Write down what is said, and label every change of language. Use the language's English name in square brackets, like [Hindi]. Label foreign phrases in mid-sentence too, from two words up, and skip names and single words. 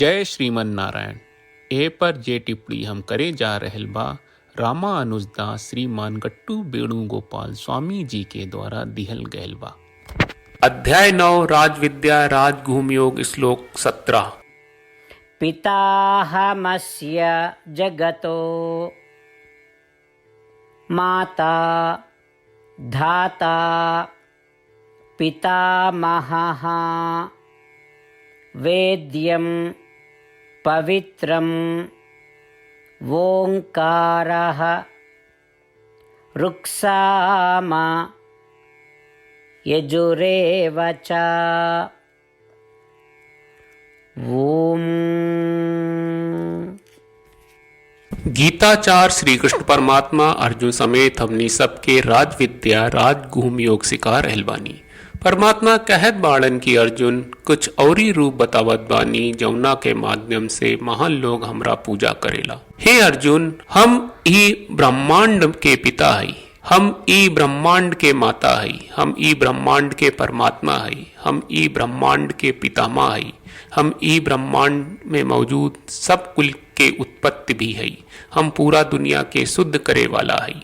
[Bhojpuri] जय श्रीमन नारायण। ए पर जे टिप्पणी हम करे जा रहल बा रामानुजदास श्रीमान गट्टू वेणुगोपाल स्वामी जी के द्वारा दिहल गयल बा। अध्याय 9 राजविद्या राजगुह्य योग श्लोक 17। [Sanskrit] पिताहमस्य जगतो माता धाता पितामहः वेद्यं पवित्रं ओंकारः ऋक्साम यजुरेव च। ओम। [Bhojpuri] गीताचार श्री कृष्ण परमात्मा अर्जुन समेत हमनी सबके राज विद्या राजगुह्य योग सिखा रहल बानी। परमात्मा कहत बाड़न की अर्जुन कुछ औरी रूप बतावत बानी जौना के माध्यम से महान लोग हमरा पूजा करेला। हे अर्जुन, हम ई ब्रह्मांड के पिता हई, हम ई ब्रह्मांड के माता हई, हम ई ब्रह्मांड के परमात्मा हई, हम ई ब्रह्मांड के पितामह हई, हम ई ब्रह्मांड में मौजूद सब कुल के उत्पत्ति भी हई, हम पूरा दुनिया के शुद्ध करे वाला हई।